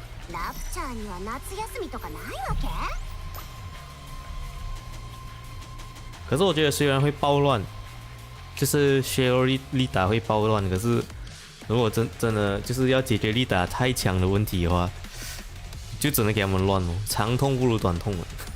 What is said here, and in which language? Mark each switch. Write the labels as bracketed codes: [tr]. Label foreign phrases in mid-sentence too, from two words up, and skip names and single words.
[ja] ラプチャーには夏休みとかないわけ？ [zh] 可是我觉得虽然会暴乱，就是 share 丽达会暴乱，可是如果真的就是要解决丽达太强的问题的话，就只能给他们乱哦，长痛不如短痛了。